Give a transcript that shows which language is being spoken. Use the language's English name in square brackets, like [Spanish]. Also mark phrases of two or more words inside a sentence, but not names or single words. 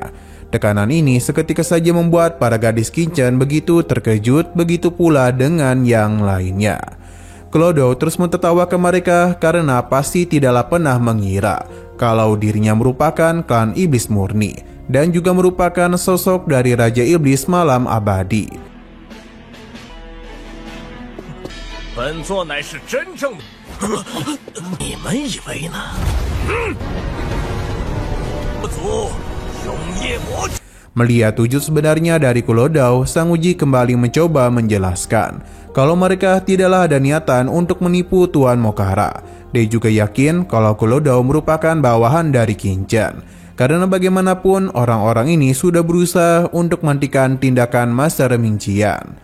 [Indonesian] Tekanan ini seketika saja membuat para gadis Kincen begitu terkejut, begitu pula dengan yang lainnya. Kuledao terus mentertawakan mereka karena pasti tidaklah pernah mengira kalau dirinya merupakan klan iblis murni dan juga merupakan sosok dari Raja Iblis Malam Abadi. [Chinese] 本座乃是真正的，你们以为呢？不足，永夜魔。 [Indonesian] Melihat wujud sebenarnya dari Kuledao, Sang Uji kembali mencoba menjelaskan kalau mereka tidaklah ada niatan untuk menipu Tuan Mokara. Dia juga yakin kalau Kuledao merupakan bawahan dari Kincen. Karena bagaimanapun orang-orang ini sudah berusaha untuk menghentikan tindakan Master Mingqian.